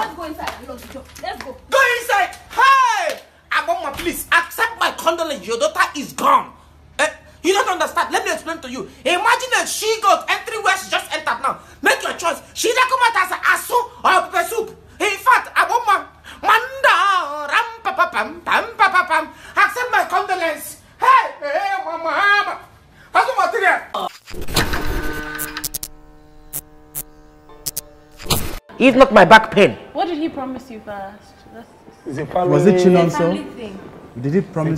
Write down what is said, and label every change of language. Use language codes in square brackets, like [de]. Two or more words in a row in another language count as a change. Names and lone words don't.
[en] Let's go inside. Let's go. Go inside. Hey! Aboma, please accept my condolence. Your daughter is gone. You don't understand. Let me explain to you. Imagine a she-goat entering where she just entered now. Make your choice. She don't come out as a asu or a pepper soup. In fact, Aboma, manda ram pa pa pam pam pa pa pam. Accept my condolence. Hey, mama. Husband Material. It's not my back pain. What did he promise you first? It's a family. Was it Chinonso? Family thing. Did he promise you